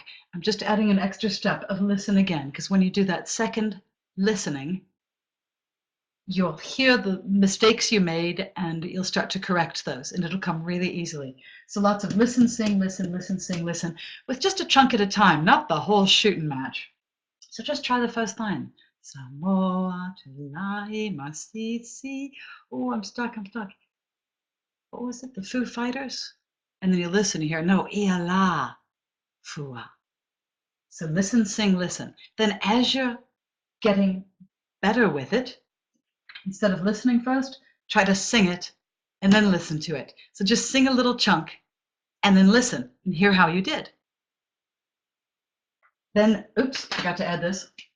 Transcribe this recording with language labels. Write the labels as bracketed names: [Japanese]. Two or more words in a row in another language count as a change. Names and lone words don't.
[English] I'm just adding an extra step of listen again, because when you do that second listening, you'll hear the mistakes you made and you'll start to correct those, and it'll come really easily. So lots of listen, sing, listen, listen, sing, listen, with just a chunk at a time, not the whole shooting match. So just try the first line. [Samoan] Samoa tulai masisi. [English] Oh, I'm stuck. What was it? The Foo Fighters? And then you listen, you hear, no, [Samoan] iala fua. [English] So listen, sing, listen. Then as you're getting better with it, instead of listening first, try to sing it and then listen to it. So just sing a little chunk and then listen and hear how you did. Then, oops, forgot to add this.